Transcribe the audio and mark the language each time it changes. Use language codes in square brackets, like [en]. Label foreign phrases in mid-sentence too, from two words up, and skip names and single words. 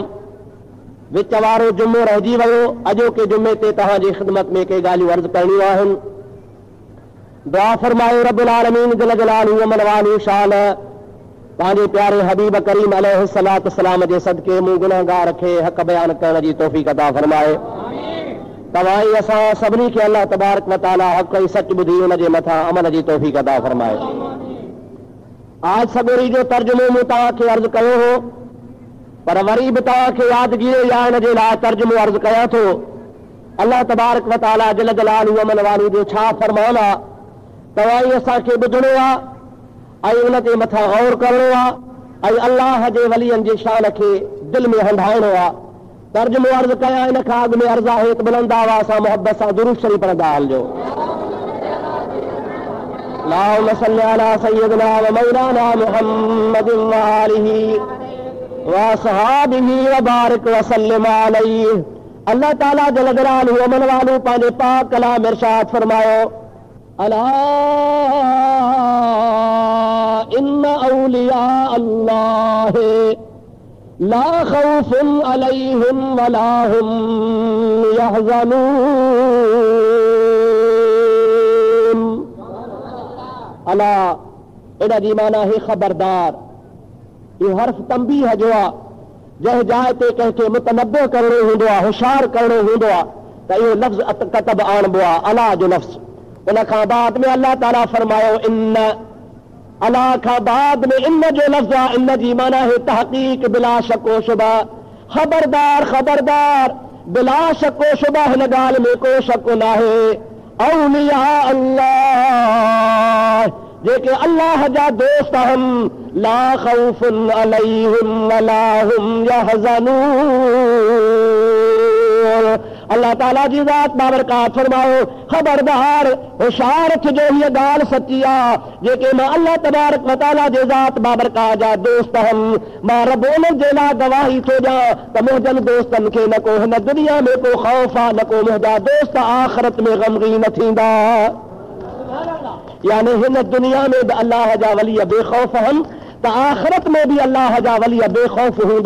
[sd] विच वारो जुमो रहिजी वियो। अॼोके जुमे ते तव्हांजी ख़िदमत में के ॻाल्हियूं अर्ज़ करणियूं आहिनि। दुआ फरमायो [ar] رب العالمين جل جلاله و منواله [sd] शान पंहिंजे प्यारे हबीब करीम [ar] عليه الصلاة والسلام [sd] जे सदके मूं गुनहगार खे हक़ बयान करण जी तौफ़ीक़ अता फरमाए। तव्हां असां सभिनी खे [ar] الله تبارك وتعالى [sd] हक़ ऐं सच ॿुधी उन जे मथां अमल जी तौफ़ीक़ अता फरमाए। आज सगोरी जो तर्जुमो मूं तव्हांखे अर्ज़ कयो हो, पर वरी बि तव्हांखे यादगिरी या हिन जे लाइ तर्जुमो अर्ज़ कयां थो। [ar] الله تبارك وتعالى جل جلاله و منواله [sd] जो छा फरमान आहे, तव्हां असांखे ॿुधणो आहे ऐं उन ते मथां गौर करणो आहे ऐं अल्लाह जे वलियनि जी शान खे दिलि में हंधाइणो आहे। तर्जुमो अर्ज़ कया इन खां अॻु में अर्ज़ आहे त बुलंद आवाज़ सां मोहब्बत सां दुरूद शरीफ़ पढ़ंदा हलिजो। [ar] اللهم صل على سيدنا ومولانا محمد وآله وأصحابه وبارك وسلم عليه. [sd] अल्लाह ताला [ar] جل جلاله [sd] अमन वालू पंहिंजे पाक कलाम इरशाद फरमायो, [ar] ألا إن أولياء الله لا خوف عليهم ولا هم يحزنون. [sd] अला एॾा जी माना है खबरदार। ये हर्फ तंबीह जो आहे, जंहिं जाइ ते कंहिंखे मुतनब्बे करणो हूंदो आहे, होशियार करणो हूंदो आहे त इहो लफ़्ज़ कतब आणबो आहे, अला जो लफ़्ज़। उन खां बाद में अल्लाह ताला फरमायो इन, अला खां बाद में इन जो लफ़्ज़ आहे। इन जी माना है तहक़ीक़, बिला शक व शुबा। खबरदार खबरदार, बिला शक व शुबा, हिन ॻाल्हि में को शक नाहे। औलिया अल्लाह, जेके अल्लाह जा दोस्त आहिनि, [ar] لا خوف عليهم ولا هم يحزنون. [sd] अल्लाह ताला जी ज़ात बाबरकात फरमायो, खबरदार होशियार थिजो, हीअ ॻाल्हि सची आहे। जेके मां [ar] الله تبارك وتعالى [sd] जे ज़ात बाबरकात जा दोस्त आहिनि, मां रब उन्हनि जे लाइ गवाही थो ॾियां त मुंहिंजनि दोस्तनि खे न को हिन दुनिया में को ख़ौफ़ आहे, न को मुंहिंजा दोस्त आख़िरत में गमगीन थींदा। यानी हिन दुनिया में भी अल्लाह जा वली बेखौफ आहिनि त आख़िरत में भी अल्लाह जा वली बेखौफ हूंदा।